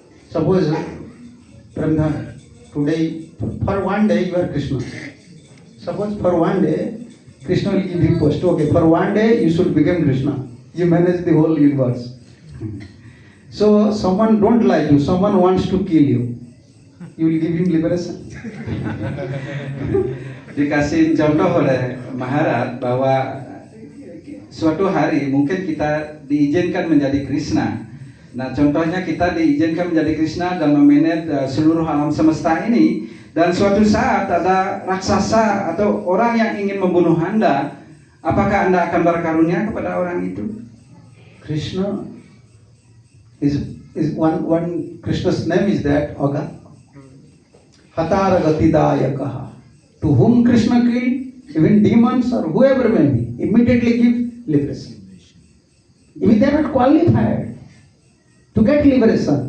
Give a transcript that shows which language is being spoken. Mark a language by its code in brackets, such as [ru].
[en] Suppose Pramdhana, today for one day you are Krishna. Suppose for one day Krishna will give request. Okay, for one day you should become Krishna. You manage the whole universe. So someone don't like you. Someone wants to kill you. You will give him liberation. [id] Dikasih contoh oleh Maharaj bahwa suatu hari mungkin kita diizinkan menjadi Krishna. Nah, contohnya kita diizinkan menjadi Krishna dan memanage seluruh alam semesta ini. Dan suatu saat ada raksasa atau orang yang ingin membunuh Anda, apakah Anda akan berkarunia kepada orang itu? [en] Krishna is one Krishna's name is that Agha. Hatara Gatidayakaha. To whom Krishna killed, even demons or whoever may be, immediately give liberation. Even they are not qualified to get liberation.